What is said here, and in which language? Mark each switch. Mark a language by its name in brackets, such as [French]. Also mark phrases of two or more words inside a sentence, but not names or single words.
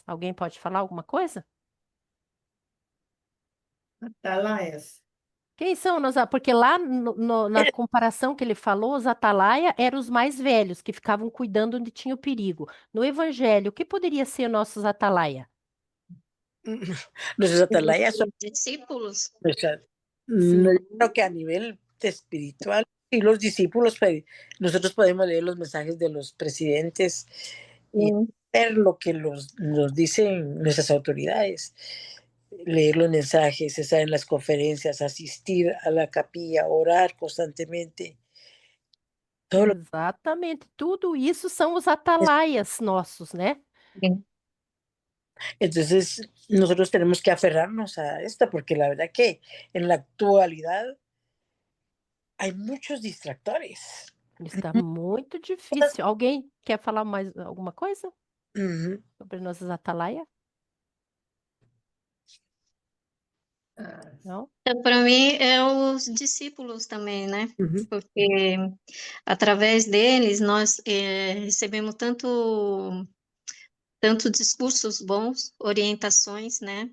[Portuguese] Alguém pode falar alguma coisa? Atalaias. Quem são porque lá na comparação que ele falou, os atalaia eram os mais velhos, que ficavam cuidando onde tinha o perigo. No Evangelho, o que poderia ser nossos atalaia? [Spanish] Nuestros atalayas son [Portuguese] Os discípulos. [Spanish] nuestras, [Portuguese] Sim, [Spanish] no, yo creo que a nivel espiritual, y los discípulos, nosotros podemos leer los mensajes de los presidentes y ver lo que nos dicen nuestras autoridades, leer los mensajes, estar en las conferencias, asistir a la capilla, orar constantemente. Todo lo [Portuguese] exatamente. Tudo isso são os atalaias nossos, né? [Spanish] Entonces, nosotros tenemos que aferrarnos a esto, porque la verdad que en la actualidad hay muchos distractores. [Portuguese] Está muito difícil. Alguém quer falar mais alguma coisa Ujú, sobre nossos atalaia? Ah, Não? Então, para mim, é os discípulos também, né? ujú. Porque através deles nós recebemos tanto discursos bons, orientações, né?